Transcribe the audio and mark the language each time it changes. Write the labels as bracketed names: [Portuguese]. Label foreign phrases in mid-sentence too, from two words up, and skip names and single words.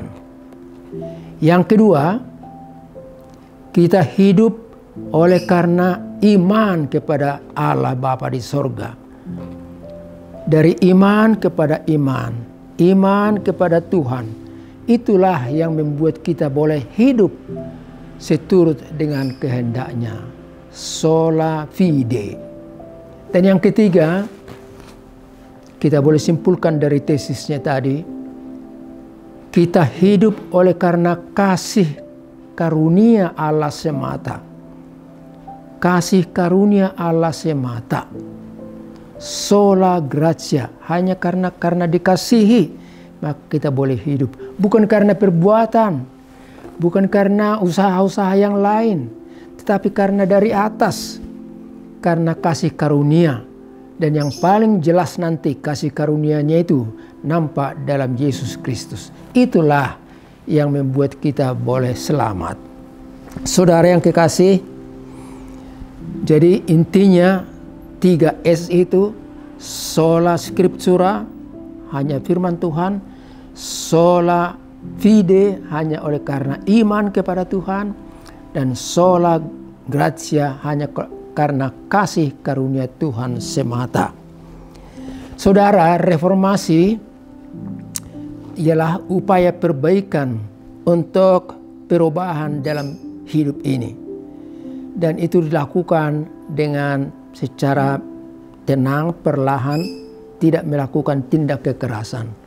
[Indonesian] Yang kedua, kita hidup oleh karena iman kepada Allah Bapa di sorga. Dari iman kepada iman, iman kepada Tuhan, itulah yang membuat kita boleh hidup seturut dengan kehendaknya. [Latin] Sola fide. [Indonesian] Dan yang ketiga, kita boleh simpulkan dari tesisnya tadi, kita hidup oleh karena kasih karunia Allah semata. Kasih karunia Allah semata. [Latin] Sola gratia, [Indonesian] hanya karena dikasihi, maka kita boleh hidup. Bukan karena perbuatan, bukan karena usaha-usaha yang lain, tetapi karena dari atas, karena kasih karunia. Dan yang paling jelas nanti kasih karunia-Nya itu nampak dalam Yesus Kristus. Itulah yang membuat kita boleh selamat. Saudara yang kekasih, jadi intinya 3S itu, [Latin] sola scriptura, [Indonesian] hanya firman Tuhan, [Latin] sola fide, [Indonesian] hanya oleh karena iman kepada Tuhan, dan [Latin] sola gratia, [Indonesian] hanya karena kasih karunia Tuhan semata. Saudara, reformasi ialah upaya perbaikan untuk perubahan dalam hidup ini. Dan itu dilakukan dengan secara tenang, perlahan, tidak melakukan tindak kekerasan.